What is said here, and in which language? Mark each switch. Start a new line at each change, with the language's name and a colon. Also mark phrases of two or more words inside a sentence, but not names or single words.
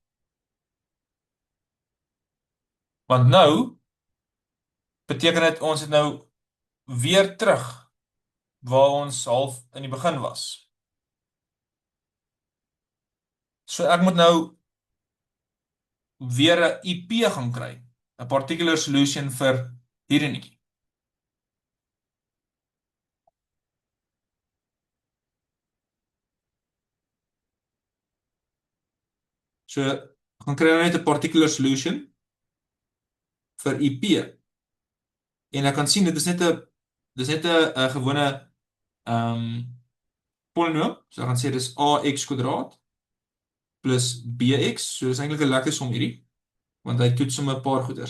Afrikaans: Want nou beteken dit ons het nou weer terug waar ons half in die begin was. So ek moet nou weer 'n IP gaan kry, 'n
English: particular solution
Afrikaans: vir hierdie netjie. So gaan kry nou net 'n
English: particular solution
Afrikaans: vir IP. En ek kan sien dit is net 'n gewone polinoom. So ek gaan sê dis ax kwadraat plus bx. So dis eintlik 'n lekker som hierdie, want hy toets sommer 'n paar goeders.